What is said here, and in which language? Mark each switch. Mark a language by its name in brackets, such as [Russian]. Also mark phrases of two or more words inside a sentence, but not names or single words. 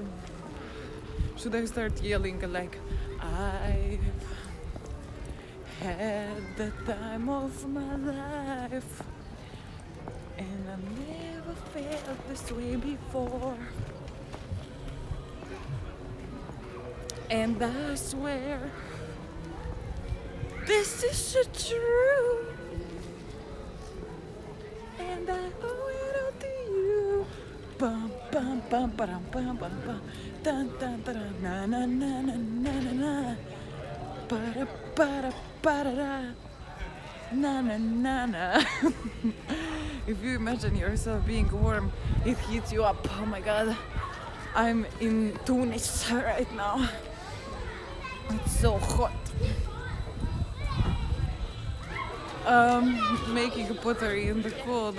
[English] Should I start yelling like, I've had the time of my life, and I never felt this way before. And I swear this is so true, and I owe it all to you. Bum bum bum bum bum bum bum, dun dun dun na na na na na na na, ba da ba da ba da da, na na na na. If you imagine yourself being warm, it heats you up. Oh my god, I'm in Tunis right now. It's so hot. Making pottery in the cold.